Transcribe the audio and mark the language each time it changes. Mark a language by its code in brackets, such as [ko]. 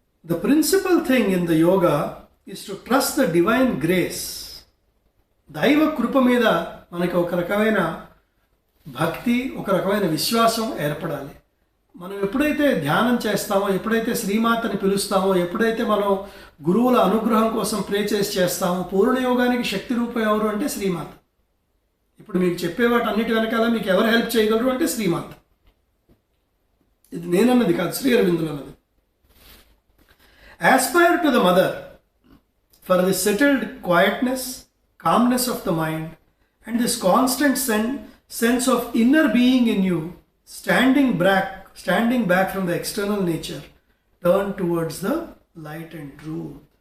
[en] The principal thing in the yoga is to trust the divine grace. [te] దైవ కృప మీద మనకి ఒక రకమైన భక్తి, ఒక రకమైన విశ్వాసం ఏర్పడాలి. మనం ఎప్పుడైతే ధ్యానం చేస్తామో, ఎప్పుడైతే శ్రీమాతని పిలుస్తామో, ఎప్పుడైతే మనం గురువుల అనుగ్రహం కోసం ప్రే చేస్తామో, పూర్ణయోగానికి శక్తి రూపం ఎవరు అంటే శ్రీమాత. ఇప్పుడు మీకు చెప్పే వాటి అన్నిటి వెనకాల మీకు ఎవరు హెల్ప్ చేయగలరు అంటే శ్రీమాత. ఇది నేనన్నది కాదు, శ్రీ అరవిందులు అన్నది. [en] Aspire to the mother for the settled quietness, calmness of the mind and this constant sense of inner being in you, standing back from the external nature, turn towards the light and truth.